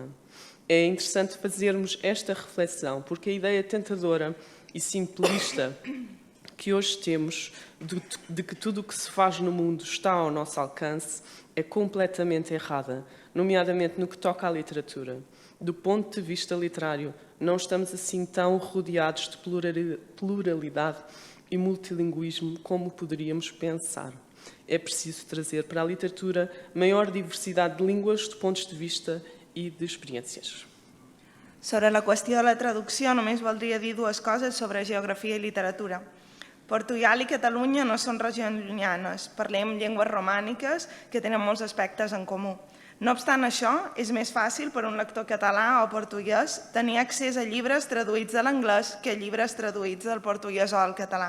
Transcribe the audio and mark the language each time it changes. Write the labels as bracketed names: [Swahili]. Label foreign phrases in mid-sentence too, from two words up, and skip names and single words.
[Portuguese] É interessante fazermos esta reflexão, porque a ideia tentadora e simplista que hoje temos de que tudo o que se faz no mundo está ao nosso alcance é completamente errada, nomeadamente no que toca à literatura. Do ponto de vista literário, não estamos assim tão rodeados de pluralidade e multilinguismo como poderíamos pensar. É preciso trazer para a literatura maior diversidade de línguas, de pontos de vista e de experiències. [Catalan] Sobre la qüestió de la traducció, només voldria dir dues coses sobre geografia i literatura. Portugal i Catalunya no són regions llunyanes, parlem llengües romàniques que tenen molts aspectes en comú. No obstant això, és més fàcil per a un lector català o portuguès tenir accés a llibres traduïts de l'anglès que a llibres traduïts del portuguès o del català.